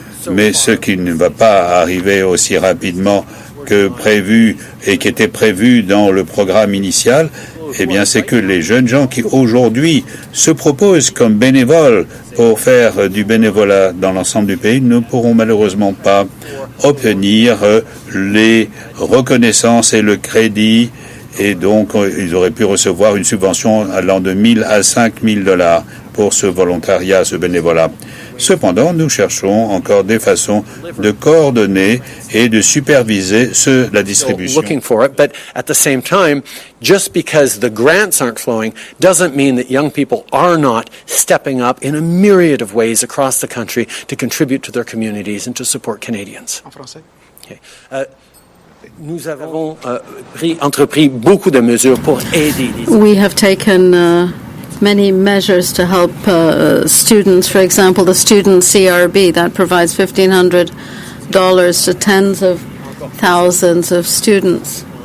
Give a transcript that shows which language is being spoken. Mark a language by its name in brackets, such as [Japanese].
[French] Mais ce qui ne va pas arriver aussi rapidement que prévu et qui était prévu dans le programme initial, eh bien, c'est que les jeunes gens qui aujourd'hui se proposent comme bénévoles pour faire du bénévolat dans l'ensemble du pays ne pourront malheureusement pas obtenir les reconnaissances et le crédit, et donc ils auraient pu recevoir une subvention allant de $1 000 à $5 000 pour ce volontariat, ce bénévolat. Cependant, nous cherchons encore des façons de coordonner et de superviser la distribution. [English] Looking for it, but at the same time, just because the grants aren't flowing doesn't mean that young people are not stepping up in a myriad of ways across the country to contribute to their communities and to support Canadians. [French] En français. [English] Okay. [French] Nous avons entrepris beaucoup de mesures pour aider les [English] We have taken many measures to help students. For example, the student CRB that provides $1,500 to tens of thousands of students.